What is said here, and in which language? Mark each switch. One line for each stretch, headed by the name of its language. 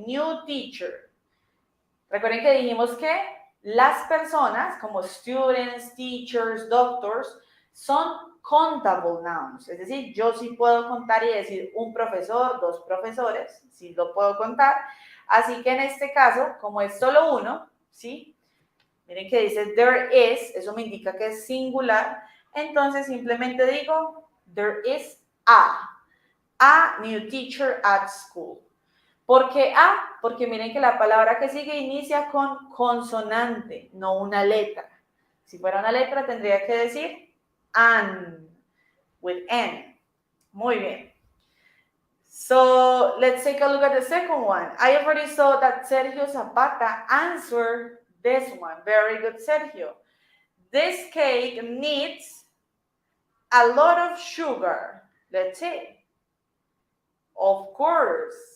Spanish: New teacher. Recuerden que dijimos que las personas como students, teachers, doctors, son countable nouns. Es decir, yo sí puedo contar y decir un profesor, dos profesores, sí lo puedo contar. Así que en este caso, como es solo uno, ¿sí? Miren que dice there is, eso me indica que es singular.
English: Entonces simplemente digo there is a new teacher at school.
Spanish: ¿Por qué a? Porque miren que la palabra que sigue inicia con consonante, no una letra. Si fuera una letra tendría que decir an, with n. Muy bien.
English: So let's take a look at the second one. I already saw that Sergio Zapata answered this one. Very good, Sergio. This cake needs a lot of sugar. Let's see. Of course.